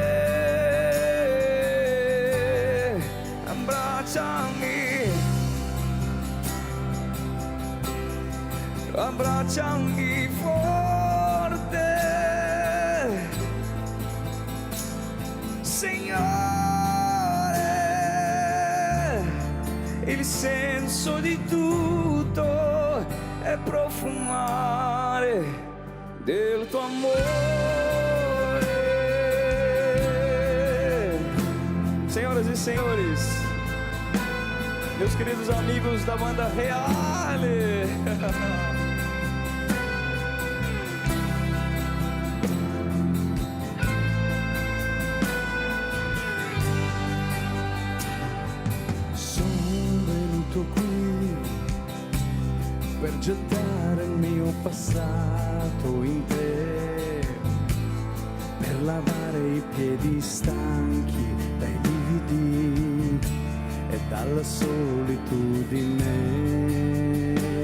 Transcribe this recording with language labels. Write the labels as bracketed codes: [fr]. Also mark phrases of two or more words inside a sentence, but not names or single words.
[it] Abbracciami forte, Signore, il senso di tutto è profumare del tuo amore. [pt] Senhoras e senhores, meus queridos amigos da banda Reale. [it] Sono venuto qui per gettare il mio passato in te, per lavare i piedi stanchi dai lividi e dalla solitudine.